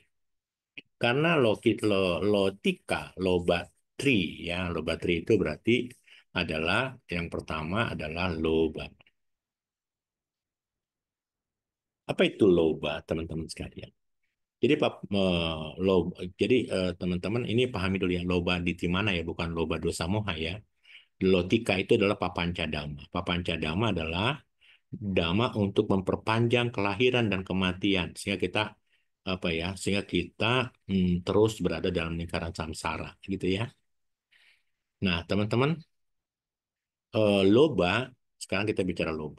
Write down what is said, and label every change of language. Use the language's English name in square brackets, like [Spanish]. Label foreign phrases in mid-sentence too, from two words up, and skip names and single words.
[Indonesian] Karena lotika, [Pali] loba tri, [Indonesian] ya, [Pali] loba tri [Indonesian] itu berarti adalah yang pertama adalah loba. Apa itu loba, teman-teman sekalian? Jadi teman-teman ini pahami dulu ya, loba di mana ya, bukan [Pali] loba dosa moha [Indonesian] ya. Lotika itu adalah [Pali] papanca dhamma. Papanca dhamma [Indonesian] adalah dhamma untuk memperpanjang kelahiran dan kematian, sehingga kita apa ya, sehingga kita terus berada dalam lingkaran samsara gitu ya. Nah, teman-teman, loba, sekarang kita bicara loba.